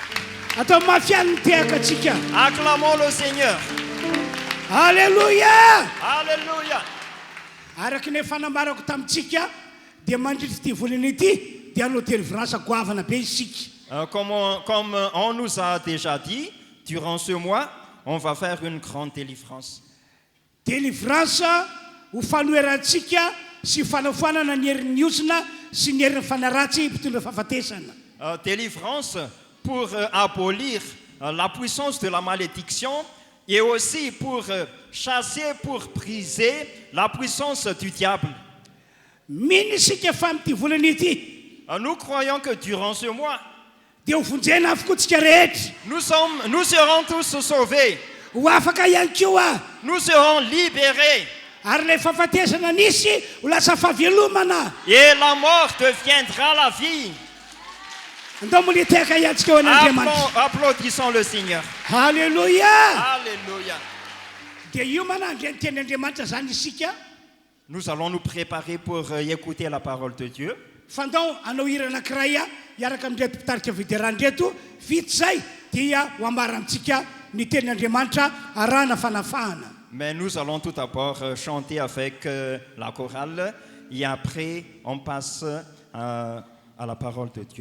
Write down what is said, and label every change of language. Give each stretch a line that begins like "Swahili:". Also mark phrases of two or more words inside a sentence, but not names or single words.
French: Acclamons le Seigneur. Alléluia. Alléluia.
Malagasy: Araka ny fanambarako tamitsika dia mandritra ty volana ity dia hanao délivrance goavana be isika.
French: Comme on nous a déjà dit, durant ce mois, on va faire une grande délivrance.
Malagasy: Délivrance ho fanoerantsika sy fanafoanana ny herin'ny osina sy ny herin'ny fanaratsy mpitondra fahafatesana.
French: Délivrance pour abolir la puissance de la malédiction et aussi pour chasser, pour briser la puissance du diable.
Malagasy: Mino isika fa am'ty volana ity
French: Nous croyons que durant ce mois,
Malagasy: dia ho vonjena avokoa tsika rehetra.
French: nous serons tous sauvés.
Malagasy: Ho afaka ihany koa
French: Nous serons libérés.
Malagasy: ary le fahafatesana nisy ho lasa fahavelomana.
French: Et la mort deviendra la vie.
Malagasy: Andao moliteka iantsika eo an'Andriamanitra.
French: Applaudissons le Seigneur.
Malagasy: Halleluja.
French: Alléluia.
Malagasy: Dia io mana andray ny tenin'Andriamanitra zany isika.
French: Nous allons nous préparer pour écouter la parole de Dieu.
Malagasy: Fandao anao hira anankiray hiaraka amin'reto mpitarika fiderany reto vita zay dia ho ambara amintsika ny tenin'Andriamanitra arahana fanafahana.
French: Mais nous allons tout d'abord chanter avec la chorale et après on passe à la parole de Dieu.